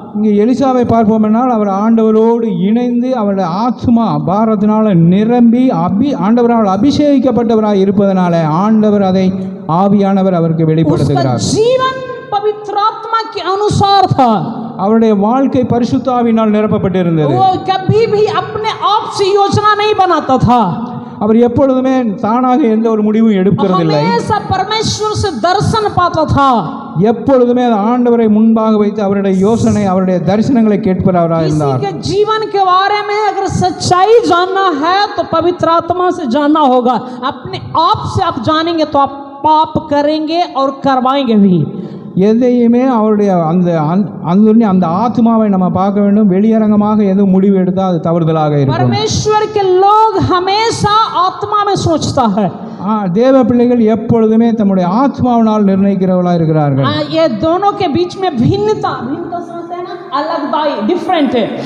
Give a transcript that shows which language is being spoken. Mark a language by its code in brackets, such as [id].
[ta] இங்கே எலிசாவை பார்ப்போம்னால் அவர் ஆண்டவரோடு இணைந்து அவருடைய ஆத்மா பாரத்தினால நிரம்பி ஆண்டவரால் அபிஷேகிக்கப்பட்டவராய் இருப்பதனால ஆண்டவர் அதை ஆவியானவர் அவருக்கு வெளிப்படுத்துகிறார். [hi] जीवन पवित्र आत्मा के अनुसार था. [ta] அவருடைய வாழ்க்கை பரிசுத்தாவினால் நிரப்பப்பட்டிருந்தது. [hi] वो कभी भी अपने आप से योजना नहीं बनाता था. [ta] அவர் எப்பொழுதுமே தானாக எந்த ஒரு முடிவும் எடுக்கிறதில்லை. [hi] हमेशा परमेश्वर से दर्शन पाता था. [ta] எப்பொழுதுமே ஆண்டவரை முன்பாக வைத்து அவருடைய யோசனை, அவருடைய தரிசனங்களை கேட்பவராக இருந்தார். [hi] किसी के जीवन के बारे में अगर सच्चाई जानना है तो पवित्र आत्मा से जानना होगा. अपने आप से आप जानेंगे तो आप पाप करेंगे और करवाएंगे भी. [ta] எதையுமே அவருடைய அந்த ஆத்மாவை நம்ம பார்க்க வேண்டும். வெளியரங்கமாக எதுவும் முடிவு எடுத்தால் அது தவறுதலாக இருக்கும். [hi] परमेश्वर के लोग हमेशा आत्मा में सोचता है. [ta] தேவ பிள்ளைகள் எப்பொழுதுமே தம்முடைய ஆத்மாவினால் நிர்ணயிக்கிறவர்களாக இருக்கிறார்கள். [hi] ये दोनों के बीच में भिन्नता समझते हैं ना, अलगदाई, डिफरेंट है.